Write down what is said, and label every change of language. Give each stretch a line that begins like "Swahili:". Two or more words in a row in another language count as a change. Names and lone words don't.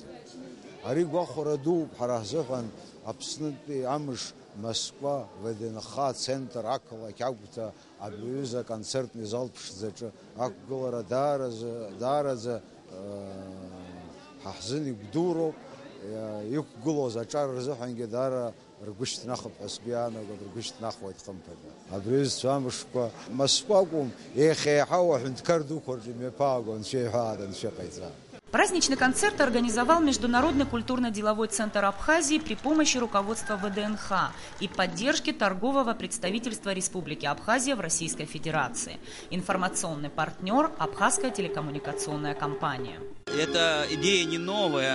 Abkhazian: Ари гәахәара дууп ҳара ҳзыҳәан Аԥснытәи амш Москва ВДНХ центр ақалақь агәҭа абриҩыза аконцертни зал ԥшӡаҿы ақәгылара даараӡа ҳаҳзын игәдуроуп, иқәгылоз аҿар рзыҳәангьы даара ргәы шьҭнахып ҳәа сгәы иаанагоит, ргәы шьҭнахуеит хымԥада. Абриҩызцәа амшқәа Москва акәым, еихеиҳау аҳәынҭқар дуқәа рҿы имҩаԥааго анцәа иҳәаада анцәа иҟаиҵа.
Russian: Праздничный концерт организовал Международный культурно-деловой центр Абхазии при помощи руководства ВДНХ и поддержки торгового представительства Республики Абхазия в Российской Федерации. Информационный партнер – Абхазская телекоммуникационная компания. Эта идея не новая.